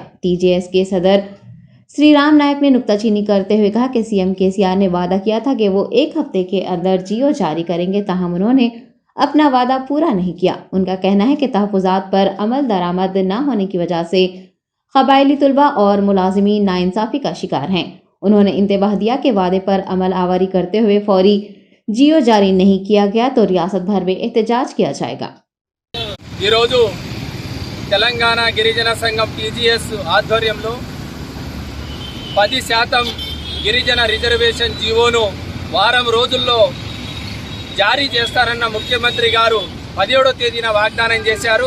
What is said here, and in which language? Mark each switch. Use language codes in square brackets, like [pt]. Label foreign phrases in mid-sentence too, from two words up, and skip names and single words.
[ur] TJS کے صدر سری رام نائک نے نکتہ چینی کرتے ہوئے کہا کہ CM KCR نے وعدہ کیا تھا کہ وہ 1 ہفتے کے اندر جیو جاری کریں گے, تاہم انہوں نے اپنا وعدہ پورا نہیں کیا. ان کا کہنا ہے کہ تحفظات پر عمل درآمد نہ ہونے کی وجہ سے قبائلی طلباء اور ملازمین ناانصافی کا شکار ہیں. انہوں نے انتباہ دیا کہ وعدے پر عمل آوری کرتے ہوئے فوری جیو جاری نہیں کیا گیا تو ریاست بھر میں احتجاج کیا جائے گا. [te] తెలంగాణ గిరిజన సంఘం TGS ఆధ్వర్యంలో 10% గిరిజన రిజర్వేషన్ జీవోను వారం రోజుల్లో జారీ చేస్తారన్న ముఖ్యమంత్రి గారు 17వ తేదీన వాగ్దానం చేశారు.